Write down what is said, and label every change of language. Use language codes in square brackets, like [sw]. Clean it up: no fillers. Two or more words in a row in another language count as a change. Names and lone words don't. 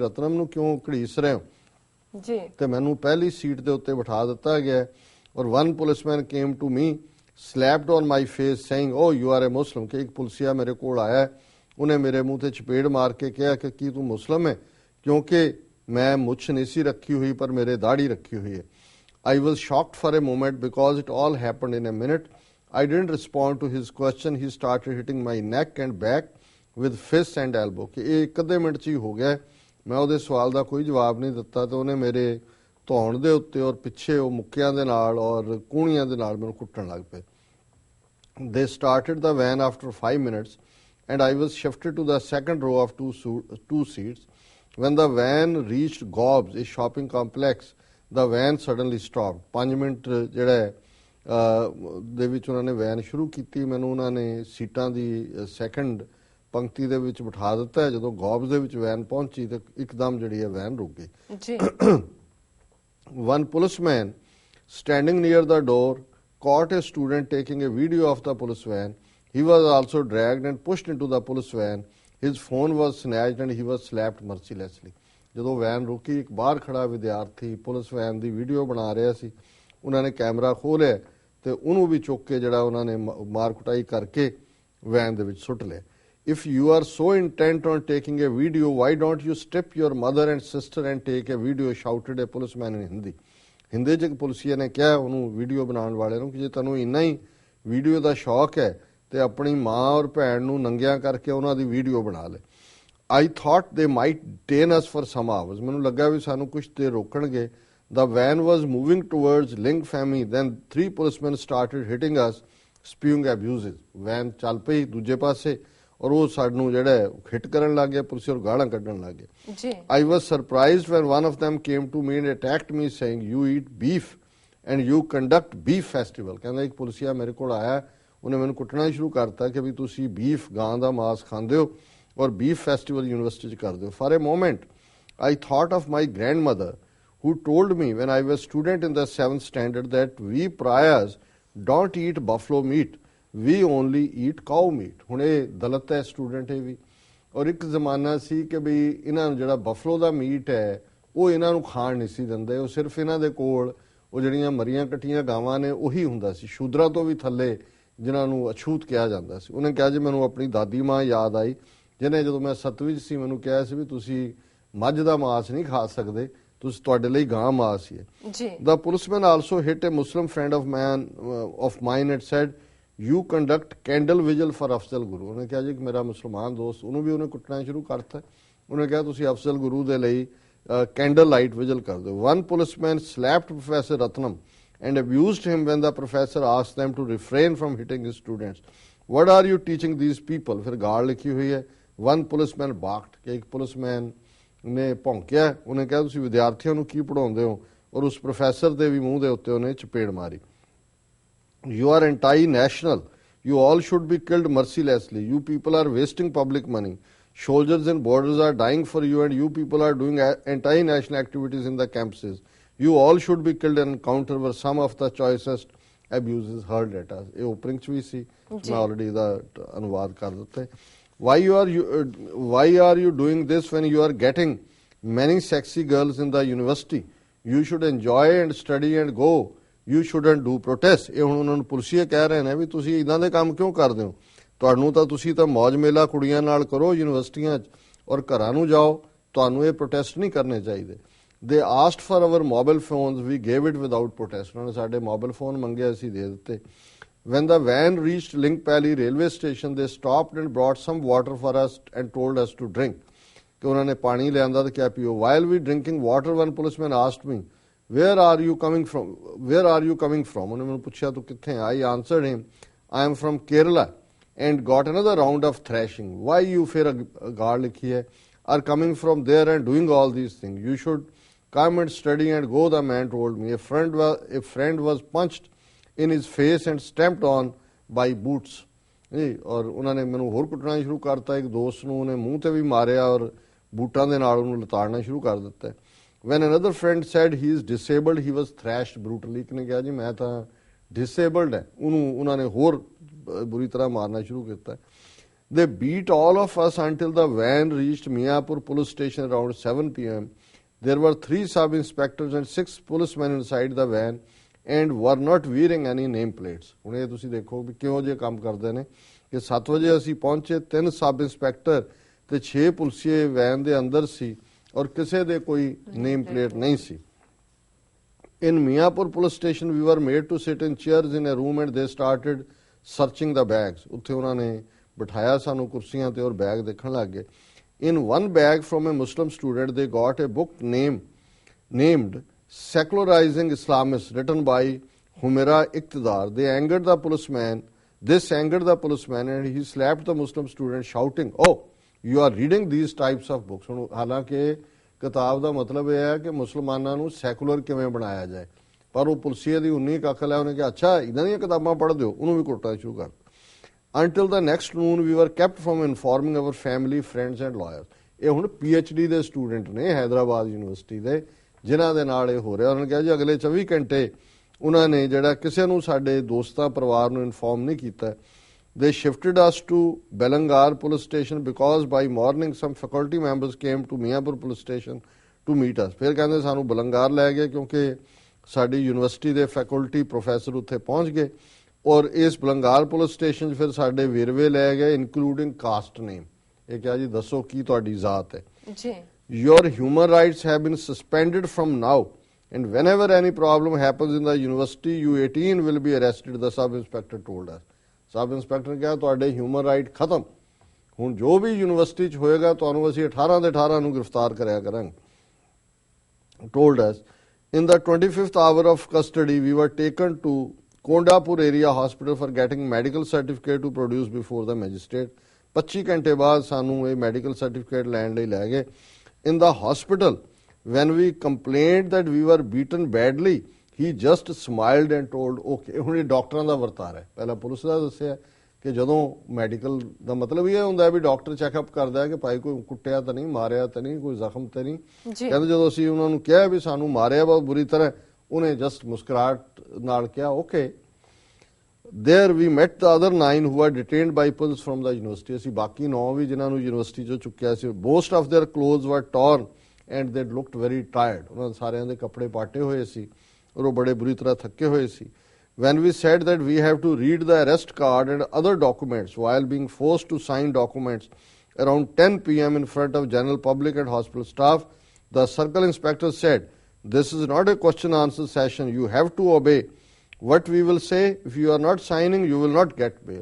[pa] ਰਤਨਮ ਨੂੰ ਕਿਉਂ ਘੜੀਸ ਰਹੇ ਹੋ ਜੀ, ਤੇ ਮੈਨੂੰ ਪਹਿਲੀ ਸੀਟ ਦੇ ਉੱਤੇ ਬਿਠਾ ਦਿੱਤਾ ਗਿਆ ਔਰ [en] One policeman came to me, slapped on my face saying, "O you are a Muslim." [pa] ਕਿ ਇੱਕ ਪੁਲਿਸੀਆ ਮੇਰੇ ਕੋਲ ਆਇਆ, ਉਹਨੇ ਮੇਰੇ ਮੂੰਹ ਤੇ ਚਪੇੜ ਮਾਰ ਕੇ ਕਿਹਾ ਕਿ ਕੀ ਤੂੰ ਮੁਸਲਿਮ ਹੈ, ਕਿਉਂਕਿ ਮੈਂ ਮੁੱਛ ਨਹੀਂ ਸੀ ਰੱਖੀ ਹੋਈ ਪਰ ਮੇਰੇ ਦਾੜੀ ਰੱਖੀ ਹੋਈ ਹੈ। [en] I was shocked for a moment because it all happened in a minute. I didn't respond to his question. He started hitting my neck and back with fists and elbow. [pa] ਕਿ ਇਹ ਇੱਕ ਅੱਧੇ ਮਿੰਟ 'ਚ ਹੀ ਹੋ ਗਿਆ। ਮੈਂ ਉਹਦੇ ਸਵਾਲ ਦਾ ਕੋਈ ਜਵਾਬ ਨਹੀਂ ਦਿੱਤਾ ਤੇ ਉਹਨੇ ਮੇਰੇ ਧੌਣ ਦੇ ਉੱਤੇ ਔਰ ਪਿੱਛੇ ਉਹ ਮੁੱਕਿਆਂ ਦੇ ਨਾਲ ਔਰ ਕੂਣੀਆਂ ਦੇ ਨਾਲ ਮੈਨੂੰ ਕੁੱਟਣ ਲੱਗ ਪਏ। [en] They started the van after 5 minutes and I was shifted to the second row of two seats. When the van reached Gobs, a shopping complex, the van suddenly stopped. [pa] 5 ਮਿੰਟ ਜਿਹੜਾ ਦੇ ਵਿੱਚ ਉਹਨਾਂ ਨੇ ਵੈਨ ਸ਼ੁਰੂ ਕੀਤੀ। ਮੈਨੂੰ ਉਹਨਾਂ ਨੇ ਸੀਟਾਂ ਦੀ ਸੈਕੰਡ ਪੰਕਤੀ ਦੇ ਵਿੱਚ ਬਿਠਾ ਦਿੱਤਾ। ਜਦੋਂ ਗੌਬਸ ਦੇ ਵਿੱਚ ਵੈਨ ਪਹੁੰਚੀ ਤੇ ਇੱਕਦਮ ਜਿਹੜੀ ਹੈ ਵੈਨ ਰੁਕ ਗਈ ਜੀ। [en] One policeman standing near the door caught a student taking a video of the police van. He was also dragged and pushed into the police van. His phone was snatched and he was slapped mercilessly. [pa] ਜਦੋਂ ਵੈਨ ਰੁਕੀ, ਇੱਕ ਬਾਹਰ ਖੜਾ ਵਿਦਿਆਰਥੀ [en] police van [pa] ਦੀ ਵੀਡੀਓ ਬਣਾ ਰਿਹਾ ਸੀ। ਉਹਨਾਂ ਨੇ ਕੈਮਰਾ ਖੋਲ੍ਹਿਆ ਤੇ ਉਹਨੂੰ ਵੀ ਚੁੱਕ ਕੇ ਜਿਹੜਾ ਉਹਨਾਂ ਨੇ ਮਾਰ ਕੁਟਾਈ ਕਰਕੇ ਵੈਨ ਦੇ ਵਿੱਚ ਸੁੱਟ ਲਿਆ। [en] If you are so intent on taking a video, why don't you strip your mother and sister and take a video, shouted a policeman in Hindi. [pa] ਹਿੰਦੀ 'ਚ ਇੱਕ ਪੁਲਿਸੀਆ ਨੇ ਕਿਹਾ ਉਹਨੂੰ ਵੀਡੀਓ ਬਣਾਉਣ ਵਾਲੇ ਨੂੰ ਕਿ ਜੇ ਤੈਨੂੰ ਇੰਨਾ ਹੀ ਵੀਡੀਓ ਦਾ ਸ਼ੌਕ ਹੈ ਤੇ ਆਪਣੀ ਮਾਂ ਔਰ ਭੈਣ ਨੂੰ ਨੰਗਿਆਂ ਕਰਕੇ ਉਹਨਾਂ ਦੀ ਵੀਡੀਓ ਬਣਾ ਲੈ। [en] I thought they might detain us for some hours. [pa] ਮੈਨੂੰ ਲੱਗਾ ਵੀ ਸਾਨੂੰ ਕੁਝ ਦੇਰ ਰੋਕਣਗੇ। [en] The van was moving towards Ling Femi. Then 3 policemen started hitting us, spewing abuses. [pa] ਵੈਨ ਚੱਲ ਪਈ ਦੂਜੇ ਪਾਸੇ ਔਰ ਉਹ ਸਾਨੂੰ ਜਿਹੜਾ ਹਿੱਟ ਕਰਨ ਲੱਗ ਗਿਆ, ਪੁਲਿਸ ਔਰ ਗਾਲਾਂ ਕੱਢਣ ਲੱਗ ਗਏ ਜੀ। [en] I was surprised when one of them came to me and attacked me saying, "You eat beef and you conduct beef festival." [pa] ਕਹਿੰਦਾ ਇੱਕ ਪੁਲਿਸੀਆ ਮੇਰੇ ਕੋਲ ਆਇਆ, ਉਹਨੇ ਮੈਨੂੰ ਕੁੱਟਣਾ ਸ਼ੁਰੂ ਕਰਤਾ ਕਿ ਵੀ ਤੁਸੀਂ ਬੀਫ ਗਾਂ ਦਾ ਮਾਸ ਖਾਂਦੇ ਹੋ ਔਰ [en] beef festival [pa] ਯੂਨੀਵਰਸਿਟੀ 'ਚ ਕਰਦੇ ਹੋ। [en] For a moment, I thought of my grandmother who told me when I was student in the 7th standard that we pariahs don't eat buffalo meat. We only eat cow meat. [pa] ਹੁਣ ਇਹ ਦਲਿਤ ਹੈ ਸਟੂਡੈਂਟ ਇਹ ਵੀ, ਔਰ ਇੱਕ ਜ਼ਮਾਨਾ ਸੀ ਕਿ ਵੀ ਇਹਨਾਂ ਨੂੰ ਜਿਹੜਾ ਬਫਲੋ ਦਾ ਮੀਟ ਹੈ ਉਹ ਇਹਨਾਂ ਨੂੰ ਖਾਣ ਨਹੀਂ ਸੀ ਦਿੰਦੇ। ਉਹ ਸਿਰਫ ਇਹਨਾਂ ਦੇ ਕੋਲ ਉਹ ਜਿਹੜੀਆਂ ਮਰੀਆਂ ਕੱਟੀਆਂ ਗਾਵਾਂ ਨੇ ਉਹੀ ਹੁੰਦਾ ਸੀ, ਸ਼ੂਦਰਾਂ ਤੋਂ ਵੀ ਥੱਲੇ ਜਿਨ੍ਹਾਂ ਨੂੰ ਅਛੂਤ ਕਿਹਾ ਜਾਂਦਾ ਸੀ। ਉਹਨੇ ਕਿਹਾ ਜੀ ਮੈਨੂੰ ਆਪਣੀ ਦਾਦੀ ਮਾਂ ਯਾਦ ਆਈ ਜਿਹਨੇ ਜਦੋਂ ਮੈਂ 7ਵੀਂ 'ਚ ਸੀ ਮੈਨੂੰ ਕਿਹਾ ਸੀ ਵੀ ਤੁਸੀਂ ਮੱਝ ਦਾ ਮਾਸ ਨਹੀਂ ਖਾ ਸਕਦੇ, ਤੁਸੀਂ ਤੁਹਾਡੇ ਲਈ ਗਾਂ ਮਾਸ ਹੀ ਹੈ ਜੀ। [en] The policeman also hit a Muslim friend of mine and said, You conduct candle vigil for Afzal Guru. [pa] ਉਹਨੇ ਕਿਹਾ ਜੀ ਕਿ ਮੇਰਾ ਮੁਸਲਮਾਨ ਦੋਸਤ, ਉਹਨੂੰ ਵੀ ਉਹਨੇ ਕੁੱਟਣਾ ਸ਼ੁਰੂ ਕਰਤਾ। ਉਹਨੇ ਕਿਹਾ ਤੁਸੀਂ ਅਫਜ਼ਲ ਗੁਰੂ ਦੇ ਲਈ [en] candle light vigil [pa] ਕਰ ਦਿਓ। [en] One policeman slapped Professor Ratnam and abused him when the professor asked them to refrain from hitting his students. What are you teaching these people? [pa] ਫਿਰ ਗਾਲ ਲਿਖੀ ਹੋਈ ਹੈ। [en] One policeman barked, [pa] ਕਿ ਇੱਕ ਪੁਲਿਸਮੈਨ ਨੇ ਭੌਂਕਿਆ, ਉਹਨੇ ਕਿਹਾ ਤੁਸੀਂ ਵਿਦਿਆਰਥੀਆਂ ਨੂੰ ਕੀ ਪੜਾਉਂਦੇ ਹੋ, ਔਰ ਉਸ ਪ੍ਰੋਫੈਸਰ ਦੇ ਵੀ ਮੂੰਹ ਦੇ ਉੱਤੇ ਉਹਨੇ ਚਪੇੜ ਮਾਰੀ। [en] You are anti-national. You all should be killed mercilessly. You people are wasting public money. Soldiers in borders are dying for you, and you people are doing anti-national activities in the campuses. You all should be killed in encounter where some of the choicest abuses heard at us. [pa] ਇਹ opening ਚ ਵੀ ਸੀ, ਮੈਂ already ਦਾ ਅਨੁਵਾਦ ਕਰ ਦਿੱਤਾ। [en] Why are you doing this when you are getting many sexy girls in the university? You should enjoy and study and go. You shouldn't do protest. [pa] ਇਹ ਹੁਣ ਉਹਨਾਂ ਨੂੰ ਪੁਲਿਸੀਏ ਕਹਿ ਰਹੇ ਨੇ ਵੀ ਤੁਸੀਂ ਇਦਾਂ ਦੇ ਕੰਮ ਕਿਉਂ ਕਰਦੇ ਹੋ, ਤੁਹਾਨੂੰ ਤਾਂ ਤੁਸੀਂ ਤਾਂ ਮੌਜ ਮੇਲਾ ਕੁੜੀਆਂ ਨਾਲ ਕਰੋ ਯੂਨੀਵਰਸਿਟੀਆਂ 'ਚ ਔਰ ਘਰਾਂ ਨੂੰ ਜਾਓ, ਤੁਹਾਨੂੰ ਇਹ ਪ੍ਰੋਟੈਸਟ ਨਹੀਂ ਕਰਨੇ ਚਾਹੀਦੇ। [en] They asked for our mobile phones, we gave it without protest. [pa] ਉਹਨਾਂ ਨੇ ਸਾਡੇ [en] mobile phone [pa] ਮੰਗੇ, ਅਸੀਂ ਦੇ ਦਿੱਤੇ। [en] When the van reached Link Pally railway station, they stopped and brought some water for us and told us to drink. [pa] ਕਿ ਉਹਨਾਂ ਨੇ ਪਾਣੀ ਲਿਆਂਦਾ ਤੇ ਕਿਹਾ ਪੀਓ। [en] While we drinking water, one policeman asked me, where are you coming from? [pa] ਉਹਨੇ ਮੈਨੂੰ ਪੁੱਛਿਆ ਤੂੰ ਕਿੱਥੇ ਆ? [en] I answered him, I am from Kerala, and got another round of thrashing. Why you [pa] ਫਿਰ ਗਾਲ ਲਿਖੀ ਹੈ, [en] are coming from there and doing all these things? You should come and study and go, the man told me. A friend was punched in his face and stamped on by boots. [pa] ਔਰ ਉਹਨਾਂ ਨੇ ਮੈਨੂੰ ਹੋਰ ਕੁੱਟਣਾ ਸ਼ੁਰੂ ਕਰਤਾ। ਇੱਕ ਦੋਸਤ ਨੂੰ ਉਹਨੇ ਮੂੰਹ ਤੇ ਵੀ ਮਾਰਿਆ ਔਰ ਬੂਟਾਂ ਦੇ ਨਾਲ ਉਹਨੂੰ ਲਤਾੜਨਾ ਸ਼ੁਰੂ ਕਰ ਦਿੱਤਾ। [en] When another friend said he is disabled, he was thrashed brutally. [pa] ਇੱਕ ਨੇ ਕਿਹਾ ਜੀ ਮੈਂ ਤਾਂ disabled ਹੈ, ਉਹਨੂੰ ਉਹਨਾਂ ਨੇ ਹੋਰ ਬੁਰੀ ਤਰ੍ਹਾਂ ਮਾਰਨਾ ਸ਼ੁਰੂ ਕੀਤਾ। [en] They beat all of us until the van reached Miapur police station around 7 p.m. There were 3 sub-inspectors and 6 policemen inside the van and were not wearing any name plates. [pa] ਹੁਣ ਇਹ ਤੁਸੀਂ ਦੇਖੋ ਵੀ ਕਿਉਂ ਜੇ ਕੰਮ ਕਰਦੇ ਨੇ ਕਿ 7 ਵਜੇ ਅਸੀਂ ਪਹੁੰਚੇ, 3 [en] sub inspector [pa] ਤੇ 6 ਪੁਲਿਸੀਏ ਵੈਨ ਦੇ ਅੰਦਰ ਸੀ ਔਰ ਕਿਸੇ ਦੇ ਕੋਈ [en] name plate [pa] ਨਹੀਂ ਸੀ। [en] In Miapur police station, we were made to sit in chairs in a room and they started searching the bags. [pa] ਉੱਥੇ ਉਹਨਾਂ ਨੇ ਬਿਠਾਇਆ ਸਾਨੂੰ ਕੁਰਸੀਆਂ ਤੇ ਔਰ ਬੈਗ ਦੇਖਣ ਲੱਗ ਗਏ। [en] In one bag from a Muslim student, they got a book named Secularizing Islamists, written by Humaira Iqtidar. This angered the policeman and he slapped the Muslim student, shouting, "Oh, you are reading these types of books." [pa] ਹਾਲਾਂਕਿ ਕਿਤਾਬ ਦਾ ਮਤਲਬ ਇਹ ਹੈ ਕਿ ਮੁਸਲਮਾਨਾਂ ਨੂੰ ਸੈਕੂਲਰ ਕਿਵੇਂ ਬਣਾਇਆ ਜਾਏ, ਪਰ ਉਹ ਪੁਲਿਸੀਏ ਦੀ ਉਨੀ ਕੁ ਅਕਲ ਹੈ, ਉਹਨੇ ਕਿਹਾ ਅੱਛਾ ਇਦਾਂ ਦੀਆਂ ਕਿਤਾਬਾਂ ਪੜ੍ਹਦੇ ਹੋ, ਉਹਨੂੰ ਵੀ ਕੁੱਟਣਾ ਸ਼ੁਰੂ ਕਰ। [en] Until the next noon, we were kept from informing our family, friends and lawyers. [pa] ਇਹ ਹੁਣ PhD ਦੇ ਸਟੂਡੈਂਟ ਨੇ ਹੈਦਰਾਬਾਦ ਯੂਨੀਵਰਸਿਟੀ ਦੇ, ਜਿਨ੍ਹਾਂ ਦੇ ਨਾਲ ਇਹ ਹੋ ਰਿਹਾ। ਉਹਨਾਂ ਨੇ ਕਿਹਾ ਜੀ ਅਗਲੇ 24 ਘੰਟੇ ਉਹਨਾਂ ਨੇ ਜਿਹੜਾ ਕਿਸੇ ਨੂੰ ਸਾਡੇ ਦੋਸਤਾਂ ਪਰਿਵਾਰ ਨੂੰ ਇਨਫੋਰਮ ਨਹੀਂ ਕੀਤਾ। [en] They shifted us to Belangar police station because by morning some faculty members came to Miapur police station to meet us. [pa] ਫਿਰ ਕਹਿੰਦੇ ਸਾਨੂੰ ਬਲੰਗਾਰ ਲੈ ਗਏ ਕਿਉਂਕਿ ਸਾਡੀ ਯੂਨੀਵਰਸਿਟੀ ਦੇ [en] faculty professor [pa] ਉੱਥੇ ਪਹੁੰਚ ਗਏ ਔਰ ਇਸ ਬਲੰਗਾਰ [en] police station [pa] 'ਚ ਫਿਰ ਸਾਡੇ ਵੇਰਵੇ ਲੈ ਗਏ [en] including caste name. [pa] ਇਹ ਕਿਹਾ ਜੀ ਦੱਸੋ ਕੀ ਤੁਹਾਡੀ ਜ਼ਾਤ ਹੈ ਜੀ। [en] Your human rights have been suspended from now and whenever any problem happens in the university, you 18 will be arrested, the sub inspector told us. sub inspector [pa] ਨੇ ਕਿਹਾ ਤੁਹਾਡੇ [en] human right [pa] ਖਤਮ, ਹੁਣ ਜੋ ਵੀ ਯੂਨੀਵਰਸਿਟੀ 'ਚ ਹੋਏਗਾ ਤੁਹਾਨੂੰ ਅਸੀਂ 18 ਦੇ 18 ਨੂੰ ਗ੍ਰਿਫਤਾਰ ਕਰਿਆ ਕਰਾਂਗੇ। [en] Told us, in the 25th hour of custody, we were taken to Kondapur area hospital for getting medical certificate to produce before the magistrate. [pa] 25 ਘੰਟੇ ਬਾਅਦ ਸਾਨੂੰ ਇਹ [en] medical certificate [pa] ਲੈਣ ਲਈ ਲੈ ਗਏ। [en] In the hospital, when we complained that we were beaten badly, he just smiled and told, [pa] okay, ਹੁਣ ਇਹ ਡਾਕਟਰਾਂ ਦਾ ਵਰਤਾਰਾ ਹੈ। ਪਹਿਲਾਂ ਪੁਲਿਸ ਦਾ ਦੱਸਿਆ ਕਿ ਜਦੋਂ ਮੈਡੀਕਲ ਦਾ ਮਤਲਬ ਇਹ ਹੁੰਦਾ ਵੀ [en] doctor checkup [pa] ਕਰਦਾ ਹੈ ਕਿ ਭਾਈ ਕੋਈ ਕੁੱਟਿਆ ਤਾਂ ਨਹੀਂ, ਮਾਰਿਆ ਤਾਂ ਨਹੀਂ, ਕੋਈ ਜ਼ਖਮ ਤਾਂ ਨਹੀਂ। ਕਹਿੰਦੇ ਜਦੋਂ ਅਸੀਂ ਉਹਨਾਂ ਨੂੰ ਕਿਹਾ ਵੀ ਸਾਨੂੰ ਮਾਰਿਆ ਬਹੁਤ ਬੁਰੀ ਤਰ੍ਹਾਂ, ਉਹਨੇ ਜਸਟ ਮੁਸਕਰਾਹਟ ਨਾਲ ਕਿਹਾ ਓਕੇ। [en] There we met the other 9 who were detained by police from the university. [pa] ਅਸੀਂ ਬਾਕੀ 9 ਵੀ ਜਿਨ੍ਹਾਂ ਨੂੰ ਯੂਨੀਵਰਸਿਟੀ 'ਚੋਂ ਚੁੱਕਿਆ ਸੀ। [en] Most of their clothes were torn and they looked very tired. [pa] ਉਹਨਾਂ ਸਾਰਿਆਂ ਦੇ ਕੱਪੜੇ ਪਾਟੇ ਹੋਏ ਸੀ ਔਰ ਉਹ ਬੜੇ ਬੁਰੀ ਤਰ੍ਹਾਂ ਥੱਕੇ ਹੋਏ ਸੀ। [en] When we said that we have to read the arrest card and other documents while being forced to sign documents around 10 p.m. in front of general public and hospital staff, the circle inspector said, "This is not a question answer session. You have to obey what we will say, if you are not signing you will not get bail.